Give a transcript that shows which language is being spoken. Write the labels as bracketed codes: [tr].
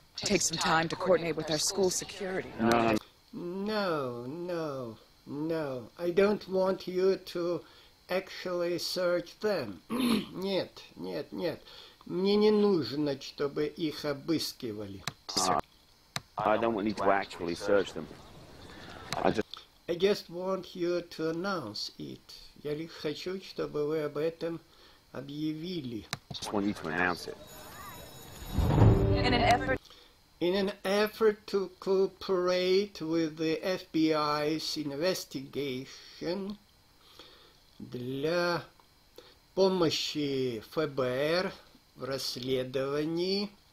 [en] Take some time to coordinate with our school security. No. I don't want you to actually search them. [ru] Нет. Мне не нужно, чтобы их обыскивали. [en] I don't want you to actually search them. I just want you to announce it. [ru] Я лишь хочу, чтобы вы об этом объявили. [en] Just want you to announce it. In an effort to cooperate with the FBI's investigation, [ru] для помощи ФБР в расследовании,